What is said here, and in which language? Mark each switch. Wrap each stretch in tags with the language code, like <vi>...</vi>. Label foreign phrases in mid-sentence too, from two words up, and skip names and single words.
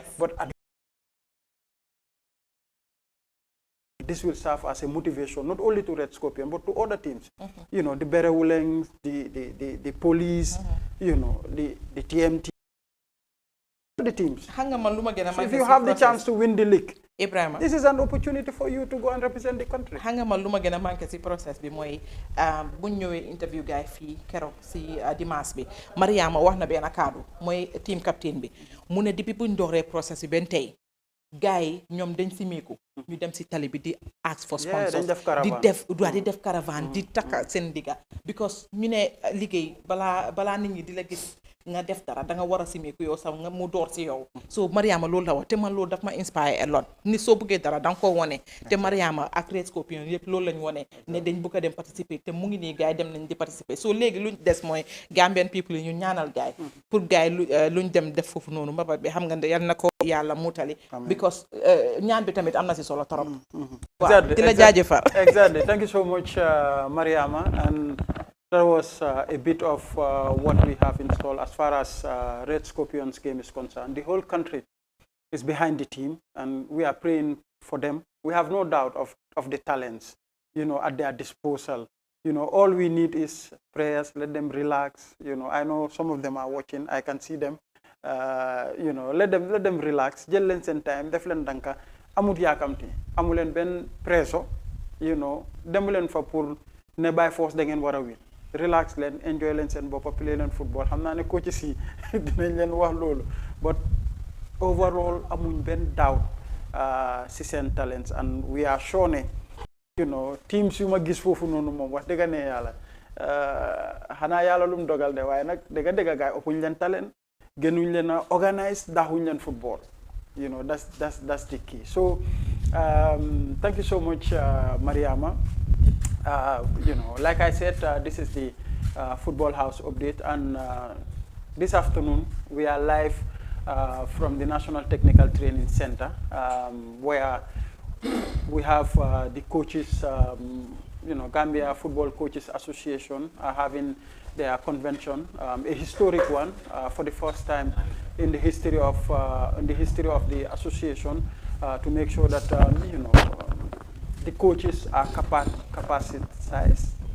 <en>But this will serve as a motivation, not only to Red Scorpion, but to other teams. You know, the Berewuleng, the police, you know, the TMT, the teams. So if you have the chance to win the league, Ibrahima, this is an opportunity for you to go and represent the country.</en> <wo>Hanga ma luma gëna manké ci process bi moy buñ ñëwé interview gaay fi kérok ci dimanche bi Mariama wax na ben kaddu moy</wo> <en>team captain</en> <wo>bi mu ne depuis buñ dooré process bi ben tay gaay ñom dañ ci méku ñu dem ci tali bi di</wo> <en>ask for sponsors</en> <wo>di def caravane di takka sen diga because ñu ne liggéey bala nit ñi di la gis nga def dara da nga wara simeeku yow sax nga mu door ci yow so Mariama loolu la wax te man loolu daf ma</wo> <en>inspire a lot</en> <wo>ni soo bëggee dara da nga ko wone te Mariama ak Red Scorpion yëpp loolu lañ wone ne dañ bëgg a dem participer te mu ngi nii gars yi dem nañ di participer so léegi luñ des mooy</wo> <en>Gambian people</en> <wo>yi ñu ñaanal gars yi pour gars yi luñ dem def foofu noonu mbapat bi xam nga yal na ko yàlla muutali because ñaan bi tamit am na si solo torop waaw di la jaajëfal</wo> <en>exactly thank you so much Mariama, and that was a bit of what we have installed as far as Red Scorpions game is concerned. The whole country is behind the team, and we are praying for them. We have no doubt of the talents, you know, at their disposal. You know, all we need is prayers. Let them relax. You know, I know some of them are watching. I can see them. You know, let them relax.</en> <wo>Jël leen seen time. Def leen danka. Amut yaakamti. Amu leen benn presso.</wo> <en>You know,</en> <wo>demu leen fa pour ne</wo> <en>by force</en> <wo>da ngeen war a win. Relax leen, enjoy leen seen bopp, play leen football. Xam naa ne coaches yi dinañ leen wax loolu.</wo> <en>But overall,</en> <wo>amuñ benn doubt si seen talents,</wo> <en>and we are sure</en> <wo>ne,</wo> <en>you know,</en> <wo>teams yu ma gis foofu noonu moom wax dëgg ne yàlla xanaa yàlla lu mu dogal de waaye nag dëgg gaay ëppuñ leen talent, gënuñ leen a organise, daaxuñ leen football.</wo> <en>You know, that's the key. So thank you so much, Mariama. You know, like I said, this is the Football House update, and this afternoon we are live from the National Technical Training Center, where we have the coaches, you know, Gambia Football Coaches Association are having their convention, a historic one for the first time in the history of the association, to make sure that you know, the coaches are capacitized.</en>